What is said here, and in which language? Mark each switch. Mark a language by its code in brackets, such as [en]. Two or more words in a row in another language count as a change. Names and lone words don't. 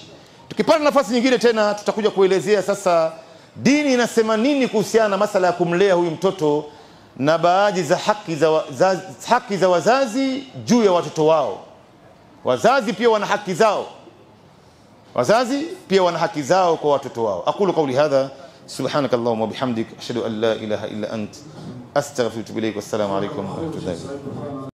[sw] Tukipata nafasi nyingine tena tutakuja kuelezea sasa dini inasema nini kuhusiana na masala ya kumlea huyu mtoto, na baadhi za haki za wazazi juu ya watoto wao. Wazazi pia wana haki zao. Wazazi pia wana haki zao kwa watoto wao. [ar] أقول قولي هذا، سبحانك اللهم وبحمدك، أشهد أن لا إله إلا أنت، أستغفرك وأتوب إليك. والسلام عليكم ورحمة الله وبركاته.